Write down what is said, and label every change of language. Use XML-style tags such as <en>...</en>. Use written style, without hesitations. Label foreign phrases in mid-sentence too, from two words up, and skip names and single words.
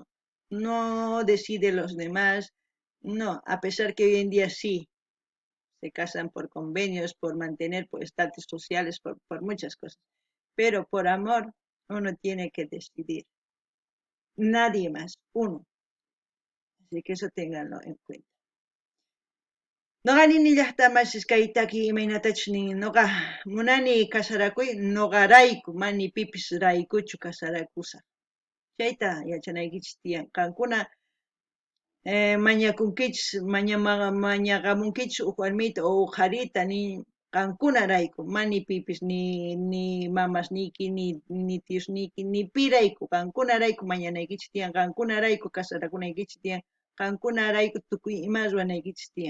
<es>No decide los demás, no, a pesar que hoy en día sí, se casan por convenios, por mantener, por estatus sociales, por muchas cosas. Pero por amor uno tiene que decidir. Nadie más, uno. Así que eso ténganlo en cuenta.</es> <qu>Noqa nini llaqtamas kaytaki imaynatachus nin noqa munani kasarakuy noqarayku, mani pipis raykuchu kasarakusaq. Chayta yachanaykichis tiyan. Qankuna mañakunkichis, mañaqamunkichis huk warmita o huk qarita ni qankunarayku, mani pipis ni mamasniki, ni tiosniki, ni pirayku, qankunarayku mañanaykichis tiyan, qankunarayku kasarakunaykichis tiyan, qankunarayku tukuy ima ruwanaykichis tiyan.</qu>